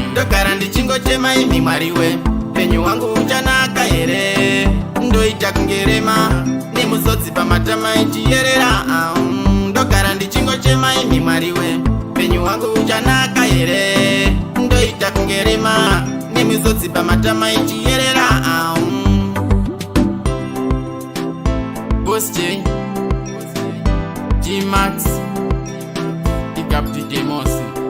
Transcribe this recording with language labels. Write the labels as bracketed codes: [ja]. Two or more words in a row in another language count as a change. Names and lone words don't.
[sn] Ndogara ndichingochema, imi Mwari we. Upenyu hwangu uchanaka here? Ndoita kunge rema. Nemusodzi pamatama ichiyerera. Ah, mm. Ndogara ndichingochema, imi Mwari we. Upenyu hwangu uchanaka here? Ndoita kunge rema. Nemusodzi pamatama ichiyerera. Ah, mm. [en] Boss J, D-Max, big up D J Mosi.